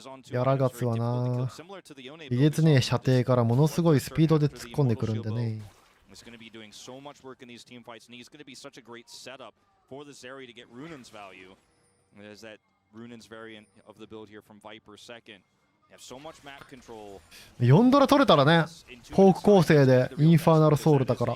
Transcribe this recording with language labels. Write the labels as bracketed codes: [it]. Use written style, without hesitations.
[ja] ヤラガスはな、えげつねえ射程からものすごいスピードで突っ込んでくるんでね。 [en] He's going to be doing so much work in these team fights, and he's going to be such a great setup for the Zeri to get Runan's value. There's that Runan's variant of the build here from Viper second. They have so much map control. [ja] 4ドラ取れたらね、ポーク構成でインファーナルソウルだから。